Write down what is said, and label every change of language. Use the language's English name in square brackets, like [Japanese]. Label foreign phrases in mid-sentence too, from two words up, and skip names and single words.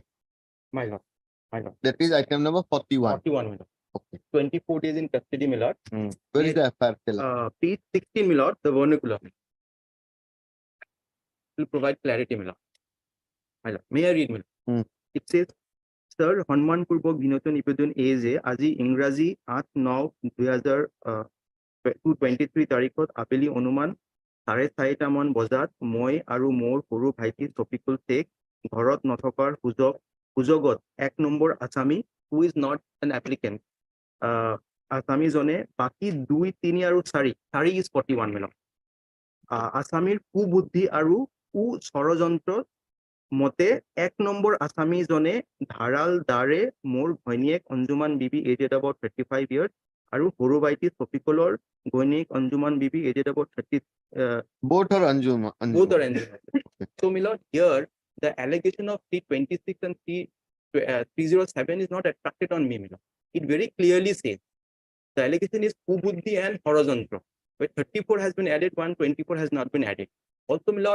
[English] My lord, my lord. That is item number 41. 41, my lord. Okay. 24 days in custody, my lord. Where is the FIR? Tell us. Page 16, my lord, the vernacular. Will provide clarity, my lord. My lord. May I read, my lord? It says, Sir, [Assamese] সন্মানপূর্বক বিনোদন নিবেদন এ যে আজি ইংৰাজী 8/9/2023 তাৰিখত আবেলি অনুমান 4:30 মান বজাত মই আৰু মোৰ সৰু ভাইটি শফিকুল শেখ ঘৰত নথকাৰ সুযোগত 1 নম্বৰ আসামী [English] who is not an applicant [Assamese] আসামীজনে বাকী 2, 3 আৰু 4 [English] is 41 [Assamese] মেলক আসামীৰ কুবুদ্ধি আৰু ষড়যন্ত্ৰ মতে 1 নম্বৰ আসামীজনে ধাৰাল দাৰে মোৰ ঘৈণীয়েক অঞ্জুমান বিবি [English] aged about 35 years [Assamese] আৰু সৰু ভাইটি শফিকুলৰ ঘৈণীয়েক অঞ্জুমান বিবি [English] aged about 30 Both are Anjuma. both are Anjuma. So my lord, here the allegation of 326 and 307 is not attracted on me, my lord. It very clearly says the allegation is kubuddhi and horizontal. But 34 has been added, 124 has not been added.